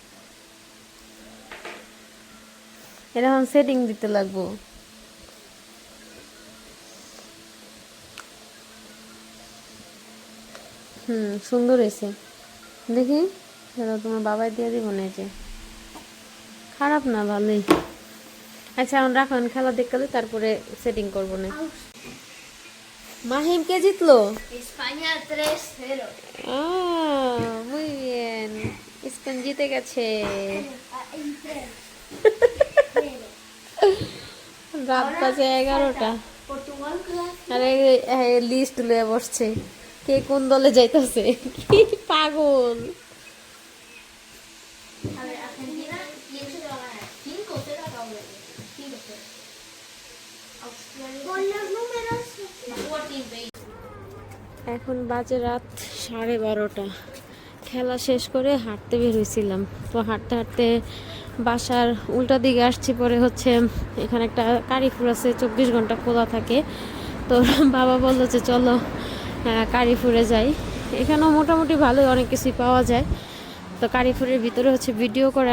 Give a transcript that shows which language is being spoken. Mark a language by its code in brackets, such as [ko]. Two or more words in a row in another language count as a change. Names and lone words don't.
[bn] এরকম সেটিং দিতে লাগবো সুন্দর হয়েছে দেখি তোমার বাবাই দিয়ে দিব না যে খারাপ না ভালোই আচ্ছা এখন রাখুন খেলা দেখলে তারপরে সেটিং করবো না মাহিম কে জিতলো España 3-0 [es] muy bien [bn] স্পেন জিতে গেছে রাত বাজে 11টা Portugal আরে লিস্ট লয়ে বসছে কে কোন দলে যাইতেছে কি পাগল [es] a ver Argentina quién se va a ganar 5-0 a Australia 5-0 Australia con los números [bn] এখন বাজে রাত 12:30 খেলা শেষ করে হাঁটতে বের হয়েছিলাম তো হাঁটতে হাঁটতে বাসার উল্টা দিকে আসছি পরে হচ্ছে এখানে একটা কারিফুর আছে 24 ঘন্টা খোলা থাকে তো বাবা বললো যে চলো কারিফুরে যাই এখানেও মোটামুটি ভালোই অনেক কিছুই পাওয়া যায় তো কারিফুরের ভিতরে হচ্ছে ভিডিও করা